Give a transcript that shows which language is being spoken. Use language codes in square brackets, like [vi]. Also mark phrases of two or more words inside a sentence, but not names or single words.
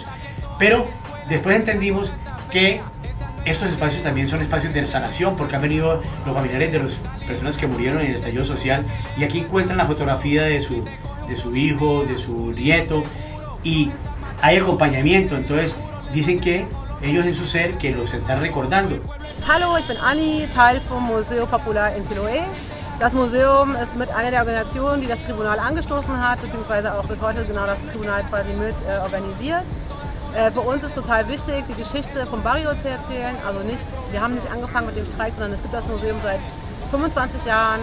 [es] Pero después entendimos que estos espacios también son espacios de sanación, porque han venido los familiares de las personas que murieron en el estallido social, y aquí encuentran la fotografía de su hijo, de su nieto, y hay acompañamiento. Entonces dicen que ellos en su ser que los están recordando. [de] Hallo, ich bin Anni, Teil vom Museo Popular in Siloé. Das Museum ist mit einer der Organisationen, die das Tribunal angestoßen hat, beziehungsweise auch bis heute genau das Tribunal quasi mit organisiert. Für uns ist total wichtig, die Geschichte vom Barrio zu erzählen. Also wir haben nicht angefangen mit dem Streik, sondern es gibt das Museum seit 25 Jahren.